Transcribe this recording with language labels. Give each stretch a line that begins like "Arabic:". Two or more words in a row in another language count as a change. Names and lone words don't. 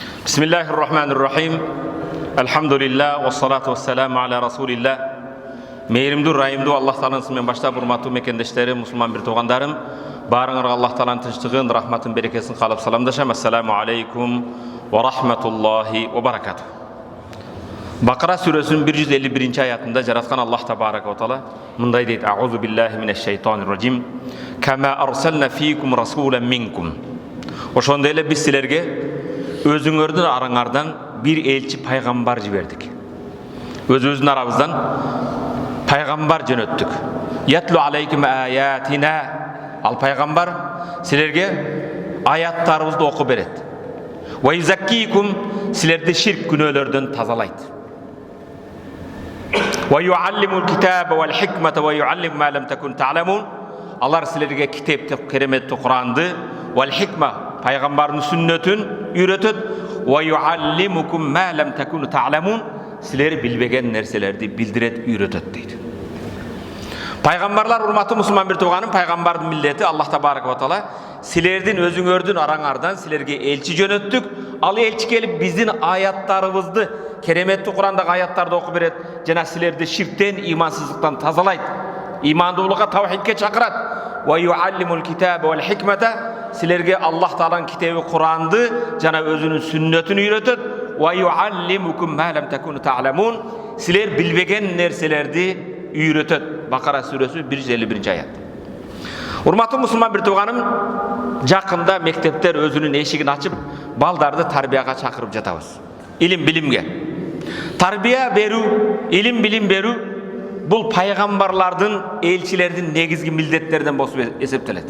Arabic: Bismillahirrahmanirrahim. الحمد لله والصلاة والسلام على رسول الله.
Kyrgyz: Meyrimdүү, райымдуу Аллах Тааланын исминен баштап, урматтуу мекендештерим, мусулман бир туугандарым, баарыңарга Аллах Тааланын тынчтыгын, рахматын, берекесин каалап саламдашам.
Arabic: السلام عليكم ورحمة الله وبركاته.
Kyrgyz: Бакара сүрөсүнүн 151 аятында жараткан Аллах
Arabic: تبارك وتعالى
Kyrgyz: мындай дейт:
Arabic: أعوذ بالله من الشيطان الرجيم. كما أرسلنا فيكم رسولا منكم.
Kyrgyz: Ошондой эле биз силерге өзүңөрдүн араңардан бир элчи пайгамбар жибердик. Өзүбүздүн арабыздан пайгамбар жөнөттүк.
Arabic: يتلو عليكم آياتنا.
Kyrgyz: Ал пайгамбар силерге аяттарыбызды окуп берет.
Arabic: ويزكيكم,
Kyrgyz: силерди ширк күнөөлөрдөн тазалайт.
Arabic: ويعلم الكتاب والحكمة ويعلم ما لم تكن تعلمون.
Kyrgyz: Алар силерге китепти, кереметти Куранды,
Arabic: والحكمة,
Kyrgyz: пайгамбардын сүннөтүн үйрөтөт.
Arabic: ويعلمكم ما لم تكن تعلمون.
Kyrgyz: Силер билбеген нерселерди билдирет, үйрөтөт дейт. Пайгамбарлар, урматтуу мусулман бир тууганым, пайгамбардын милдети Аллах
Arabic: تبارك وتعالى
Kyrgyz: силердин өзүңөрдүн араңардан силерге элчи жөнөттүк. Ал элчи келип биздин аяттарыбызды, кереметти Курандагы аяттарды окуп берет жана силерди ширктен, имансыздыктан тазалайт. Имандуулукка, тавхидке чакырат.
Arabic: ويعلم الكتاب والحكمة,
Kyrgyz: силерге Аллах Тааланын китеби Куранды жана өзүнүн сүннөтүн үйрөтөт.
Arabic: ويعلمكم ما لم تكونوا تعلمون,
Kyrgyz: силер билбеген нерселерди үйрөтөт. Бакара сүрөсү 151 аят. Урматтуу мусулман бир тууганым, жакында мектептер өзүнүн эшигин ачып, балдарды тарбияга чакырып жатабыз. Илим билимге. Тарбия берүү, илим билим берүү бул пайгамбарлардын, элчилердин негизги милдеттеринен болуп эсептелет.